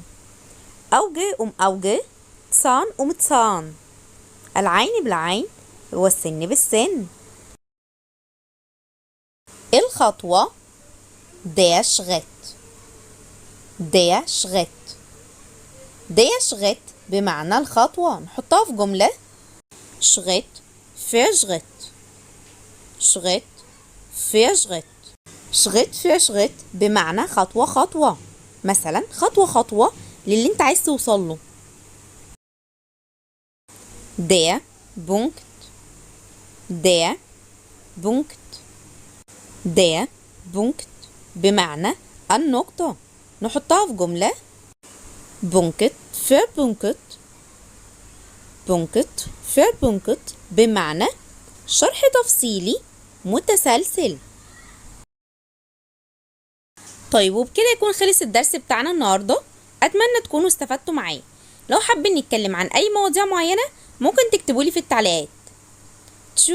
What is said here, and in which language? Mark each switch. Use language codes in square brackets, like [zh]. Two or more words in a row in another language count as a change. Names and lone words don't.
[de] Auge Auge. Zahn Zahn [ar] العين بالعين والسن بالسن. [de] الخطوة der Schritt. der Schritt. der Schritt [ar] بمعنى الخطوة، نحطها في جملة. [de] Schritt für Schritt. Schritt für Schritt. Schritt für Schritt [ar] بمعنى خطوة خطوة، مثلا خطوة خطوة للي انت عايز توصل له. [de] Der Punkt. der Punkt. der Punkt [ar] بمعنى النقطة، نحطها في جملة. [de] Punkt für Punkt. Punkt für Punkt [ar] بمعنى شرح تفصيلي متسلسل. طيب وبكده يكون خلص الدرس بتاعنا النهاردة. أتمنى تكونوا استفدتوا معايا. لو حابين نتكلم عن أي مواضيع معينة ممكن تكتبولي في التعليقات.